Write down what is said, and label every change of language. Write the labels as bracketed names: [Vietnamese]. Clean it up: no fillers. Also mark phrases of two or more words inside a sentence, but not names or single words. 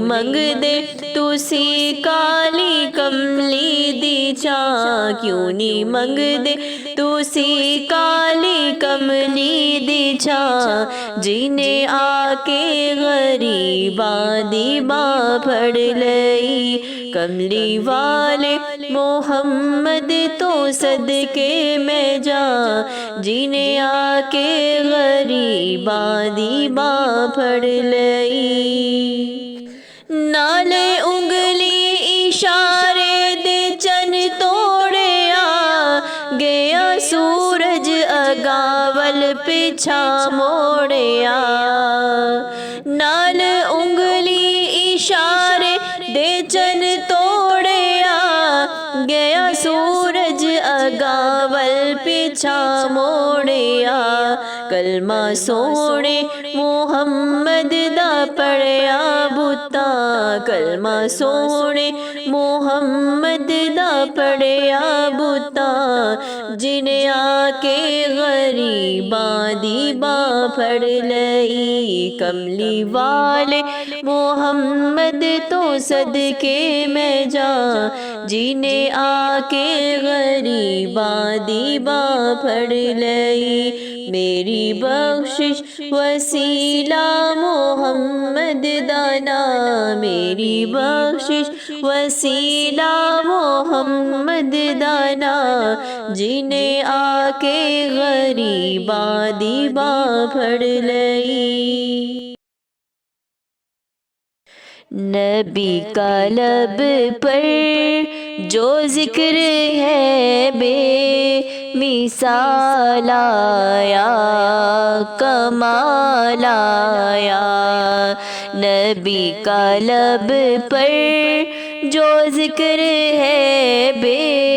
[Punjabi] منگ دے تسی کالی کملی دی چاں، کیوں نہیں منگ دے تسی کالی کملی دی چاں، جینے آ کے غریباں دی باں پھڑ لئی، کملی والے محمد تو صدقے میں جاں، جینے آ کے غریباں دی باں پھڑ لئی، نالے انگلی اشارے دے چن توڑیا، گیا سورج اگاول پچھا موڑیا، نال انگلی اشارے دے چن توڑیا، گیا سورج اگاول پچھا موڑیا، کلمہ سونے محمد دا پڑھیا بتاں، کلمہ سونے محمد دا پڑھیا بتاں، جینے آ کے غریباں دی باں پھڑ لئی، کملی والے محمد تو صدقے میں جاں، جینے آ کے غریباں دی باں پھڑ لئی، میری بخشش وسیلہ محمد دانا، میری بخشش وسیلہ محمد دانا، جینے آ کے غریباں دی باں پھڑ لئی، [Urdu] نبی کا لب پر جو ذکر ہے بے مثال آیا، کمال آیا، نبی کا لب پر جو ذکر ہے بے